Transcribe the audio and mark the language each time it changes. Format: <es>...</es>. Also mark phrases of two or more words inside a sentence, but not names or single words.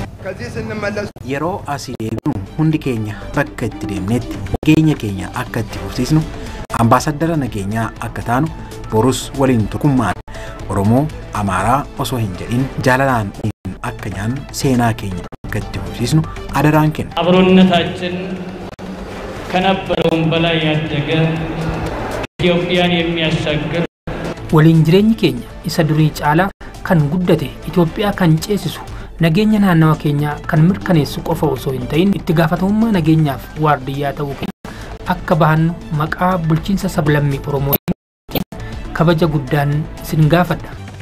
<om>yeroo asii deebinu hundi keenya bakka itti deemnetti nageenya keenya akka itti fufsiisnu ambaasaddara nageenyaa akka taanu borus waliin tokkummaan Oromoo Amaaraa osoo hin jedhin jaalalaan akka nyaannu seenaa keenya akka itti fufsiisnu adaraan kenna.</om> <am>አብሮነታችን ከነበረውም በላይ ያደገ ኢትዮጵያን የሚያሻግር</am> <om>waliin jireenyi keenya isa durii caalaa kan guddate Itoophiyaa kan ceesisu nageenya naannawa keenya kan mirkaneessu qofa osoo hin ta'in itti gaafatamummaa nageenyaaf waardiyyaa ta'uu keenya akka bahannu maqaa bulchiinsa sablammii Oromoo kabaja guddaan isin gaafadha.</om>